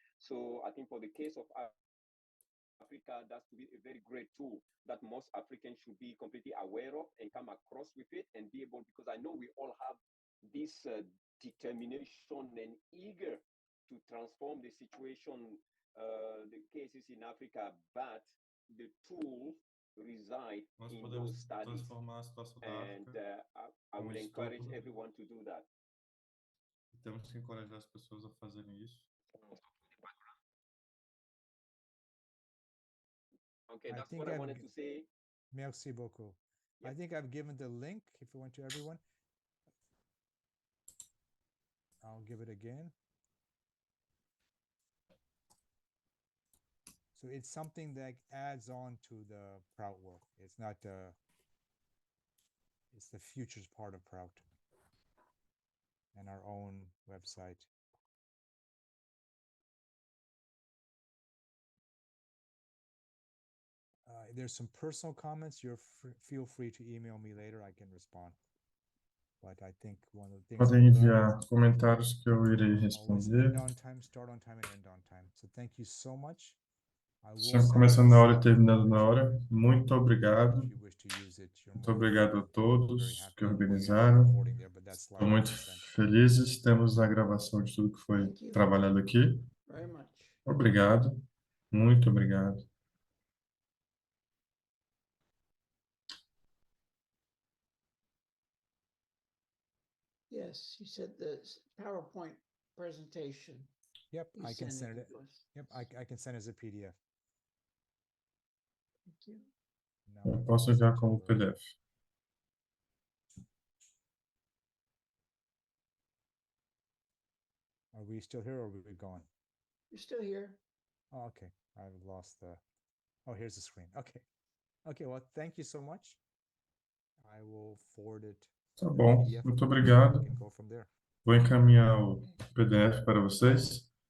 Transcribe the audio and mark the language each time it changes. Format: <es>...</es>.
<en>So I think for the case of Africa, that's to be a very great tool that most Africans should be completely aware of and come across with it and be able, because I know we all have this determination and eager to transform the situation, the cases in Africa, but the tools reside in those studies. And I will encourage everyone to do that.</en> <pt>Temos que encorajar as pessoas a fazerem isso.</pt> <en>Okay, that's what I wanted to say.</en> <fr>Merci beaucoup.</fr> <en>Yep. I think I've given the link, if you want, to everyone. I'll give it again. So it's something that adds on to the Prout work. It's not, it's the futures part of Prout and our own website. There's some personal comments. Feel free to email me later. I can respond. But I think one of the things</en> <pt>podem enviar comentários que eu irei responder.</pt> <en>End on time, start on time, and end on time. So thank you so much.</en> <pt>Sempre começando na hora e terminando na hora. Muito obrigado. Muito obrigado a todos que organizaram. Estou muito felizes. Temos a gravação de tudo que foi trabalhado aqui. Obrigado. Muito obrigado.</pt> <en>Yes, you said the PowerPoint presentation. Yep, I can send it. Yep, I can send as a PDF. Thank you.</en> <pt>Eu posso enviar como PDF.</pt> <en>Are we still here or are we gone? You're still here. Oh, okay. I've lost the... Oh, here's the screen. Okay. Okay, well, thank you so much. I will forward it.</en> <pt>Tá bom, muito obrigado. Vou encaminhar o PDF para vocês.</pt>